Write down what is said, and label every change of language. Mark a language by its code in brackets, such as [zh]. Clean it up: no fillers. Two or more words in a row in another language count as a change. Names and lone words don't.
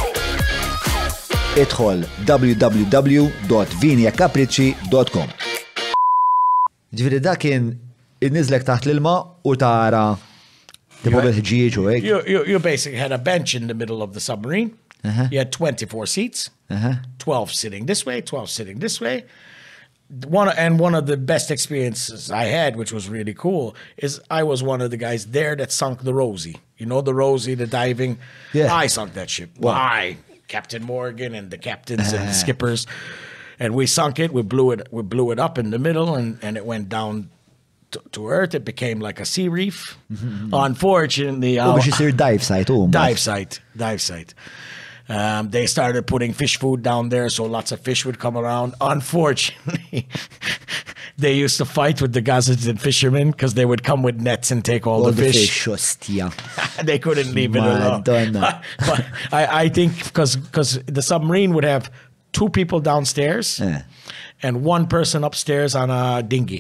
[mt] Idħol www.vinjacapricci.com. Ġifieri dak kien inniżlek taħt l-ilma u tara tipo bil-ħġieġ u hekk. [en] You basically had a bench in the middle of the submarine. You had 24 seats, 12 sitting this way, 12 sitting this way. One of the best experiences I had, which was really cool, is I was one of the guys there that sunk the Rosie. You know the Rosie, the diving? Yeah. I sunk that ship. Why? Captain Morgan and the captains and the skippers. And we sunk it, we blew it up in the middle and it went down to earth. It became like a sea reef. Unfortunately, [mt] Biex isir [en] dive site [mt] u [en] dive site. They started putting fish food down there, so lots of fish would come around. Unfortunately, they used to fight with the Gazatin fishermen because they would come with nets and take all the fish. They couldn't leave it alone. But I think because the submarine would have 2 people downstairs and 1 person upstairs on a dinghy.